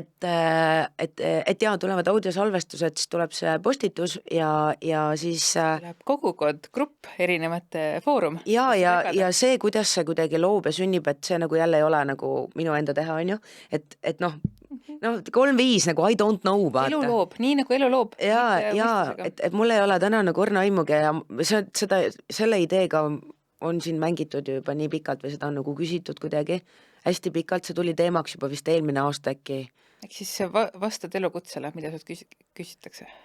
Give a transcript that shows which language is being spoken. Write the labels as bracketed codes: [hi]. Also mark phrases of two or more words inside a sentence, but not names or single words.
[et] Et jaa, tulevad audiosalvestused, siis tuleb see postitus ja siis läheb kogukond, grupp, erinevate foorum. Ja see, kuidas see kuidagi loob ja sünnib, et see nagu jälle ei ole nagu minu enda teha, on ju, et 3-5 nagu [en] I don't know, [et] vaata. Elu loob, nii nagu elu loob. Ja, et mul ei ole täna nagu õrna aimugi ja selle ideega on siin mängitud ju juba nii pikalt või seda on nagu küsitud kuidagi hästi pikalt, see tuli teemaks juba vist eelmine aasta äkki. Ehk siis vastad elukutsele, mida sult küsitakse?